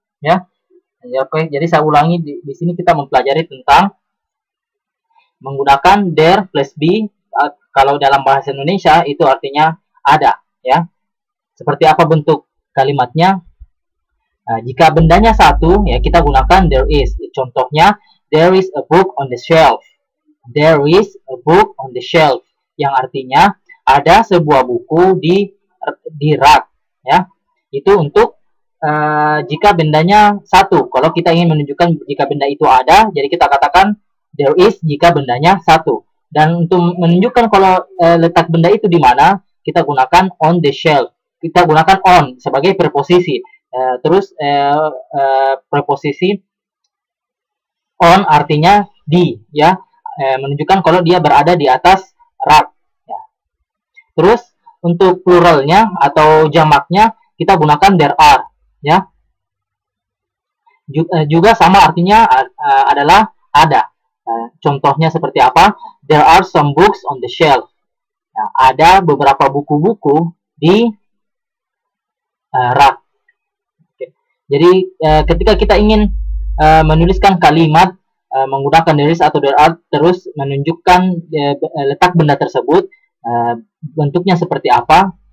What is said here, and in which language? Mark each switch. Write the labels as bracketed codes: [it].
[id] Ya, oke. Jadi saya ulangi, di sini kita mempelajari tentang menggunakan there plus be. Kalau dalam bahasa Indonesia itu artinya ada. Ya, seperti apa bentuk kalimatnya? Jika bendanya satu, ya kita gunakan there is. Contohnya, [en] there is a book on the shelf. There is a book on the shelf, [id] yang artinya ada sebuah buku di rak. Ya, itu untuk jika bendanya satu. Kalau kita ingin menunjukkan jika benda itu ada, jadi kita katakan there is jika bendanya satu. Dan untuk menunjukkan kalau letak benda itu di mana, kita gunakan [en] on the shelf. [id] Kita gunakan on sebagai preposisi. Terus preposisi on artinya di, ya, menunjukkan kalau dia berada di atas rak. Ya. Terus untuk pluralnya atau jamaknya kita gunakan there are. Ya, juga sama artinya adalah ada. Contohnya seperti apa? [en] There are some books on the shelf. [id] Nah, ada beberapa buku-buku di rak. Oke. Jadi ketika kita ingin menuliskan kalimat menggunakan there is atau there are, terus menunjukkan letak benda tersebut, bentuknya seperti apa?